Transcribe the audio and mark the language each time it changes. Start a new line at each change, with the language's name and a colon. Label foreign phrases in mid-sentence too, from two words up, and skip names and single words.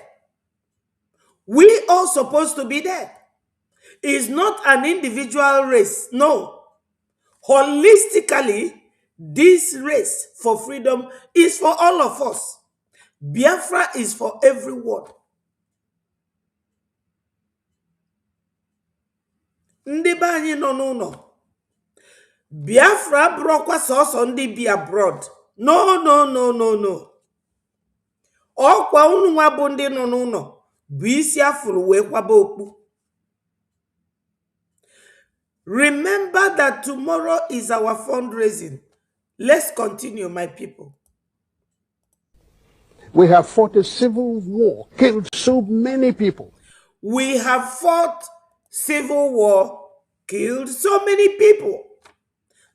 English: We all supposed to be there. It's not an individual race. No. Holistically, this race for freedom is for all of us. Biafra is for everyone.
Igbo: Ndị be anyị nọ n'ụlọ. Biafra brokwa sọsọ ndị bi abroad.
English: No, no, no, no, no.
Igbo: Ọkwa unu nwa bụ ndị nọ n'ụlọ bụ isi afụrụ wee kwaba okpu.
English: Remember that tomorrow is our fundraising. Let's continue, my people. We have fought a civil war, killed so many people. We have fought civil war, killed so many people.